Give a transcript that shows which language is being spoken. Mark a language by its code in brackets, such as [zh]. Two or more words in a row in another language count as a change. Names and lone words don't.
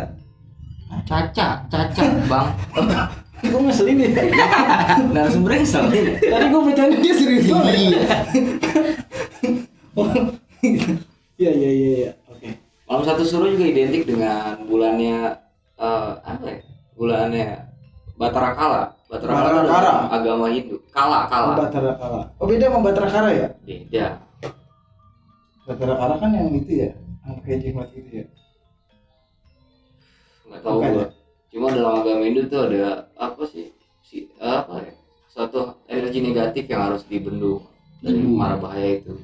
[id] Caca bang. Gue ngeselin ya. Narasumbernya ngeselin. Tadi gue bercanda dia serius banget. Iya. Oke. Malam 1 Syuro juga identik dengan bulannya apa ya? Bulannya Batara Kala. Batara Kala Batara dalam Kala. agama Hindu. Kala. Batara Kala. Oh beda sama Batara Kara ya? Beda. Batara Kara kan yang itu ya, yang kayak jimat itu ya. Nggak tahu Bukan gua. ya? Cuma dalam agama Hindu tuh ada apa sih? Apa ya? Suatu energi negatif yang harus dibendung dari mara bahaya itu.